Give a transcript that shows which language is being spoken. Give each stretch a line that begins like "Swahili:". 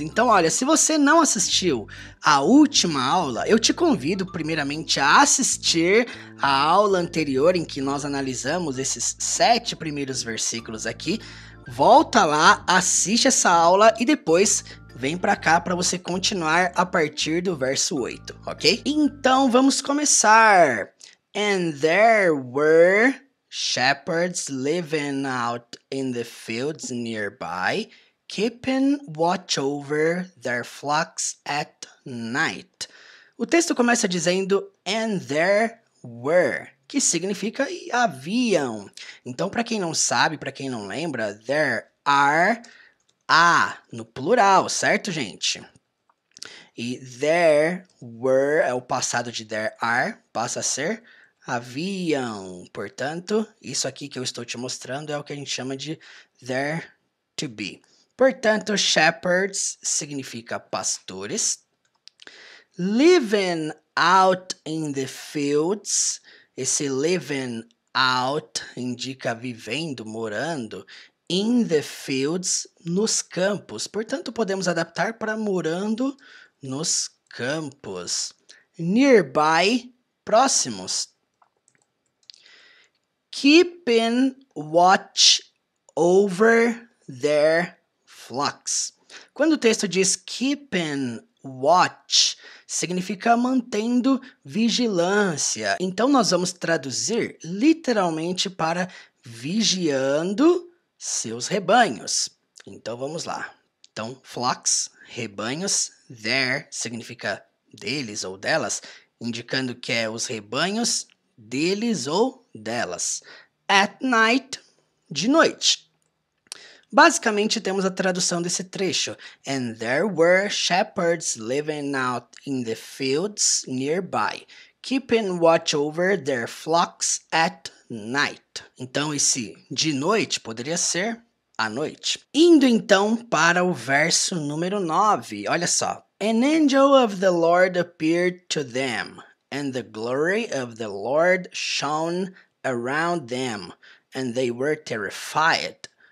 Portuguese: Então, olha, se você não assistiu a última aula, eu te convido primeiramente a assistir a aula anterior em que nós analisamos esses 7 primeiros versículos aqui. Volta lá, assiste essa aula e depois vem pra cá para você continuar a partir do verso 8, ok? Então vamos começar.
English: And there were shepherds living out in the fields nearby, keeping watch over their flocks at night.
Portuguese: O texto começa dizendo
English: and there were,
Portuguese: que significa haviam. Então, para quem não sabe, para quem não lembra,
English: there are,
Portuguese: no plural, certo, gente? E
English: there were
Portuguese: é o passado de
English: there are,
Portuguese: passa a ser haviam. Portanto, isso aqui que eu estou te mostrando é o que a gente chama de
English: there to be.
Portuguese: Portanto, shepherds significa pastores.
English: Living out in the fields.
Portuguese: Esse
English: living out
Portuguese: indica vivendo, morando.
English: In the fields,
Portuguese: nos campos. Portanto, podemos adaptar para morando nos campos. Nearby, próximos.
English: Keeping watch over their flocks.
Portuguese: Quando o texto diz
English: keeping watch,
Portuguese: significa mantendo vigilância. Então, nós vamos traduzir literalmente para vigiando seus rebanhos. Então, vamos lá. Então, flocks, rebanhos. There significa deles ou delas, indicando que é os rebanhos deles ou delas.
English: At night,
Portuguese: de noite. Basicamente, temos a tradução desse trecho.
English: And there were shepherds living out in the fields nearby, keeping watch over their flocks at night.
Portuguese: Então, esse de noite poderia ser à noite. Indo então para o verso número 9. Olha só.
English: An angel of the Lord appeared to them, and the glory of the Lord shone around them, and they were terrified.